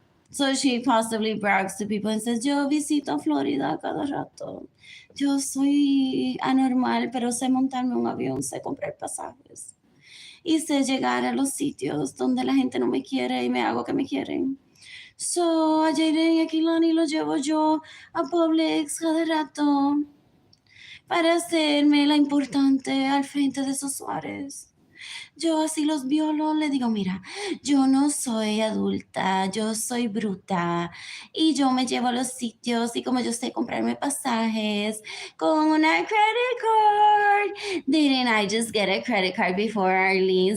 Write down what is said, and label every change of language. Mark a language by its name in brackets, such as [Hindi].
[English] So she possibly brags to people and says, [Spanish] yo visito Florida cada rato. Yo soy anormal, pero sé montarme un avión, sé comprar pasajes. Y sé llegar a los sitios donde la gente no me quiere y me hago que me quieren. So, a Jaden y a Kilani lo llevo yo a Publix cada rato para hacerme la importante al frente de esos Suárez. Yo así los violo, le digo, mira, yo no soy adulta, yo soy bruta y yo me llevo a los sitios y como yo sé comprarme pasajes con una [English] credit card. Didn't I just get a credit card before Arlene?